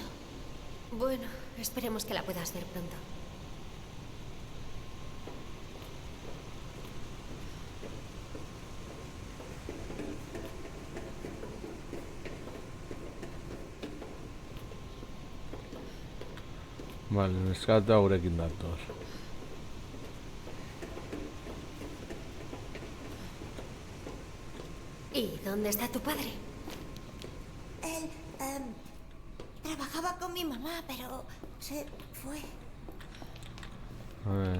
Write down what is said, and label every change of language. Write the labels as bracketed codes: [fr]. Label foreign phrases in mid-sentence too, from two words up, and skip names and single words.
[es] Bueno, esperemos que la puedas ver pronto. Vale, [eu] neskato haurekin dator. [es] ¿Y dónde está tu padre? Él trabajaba con mi mamá, pero se fue. A ver.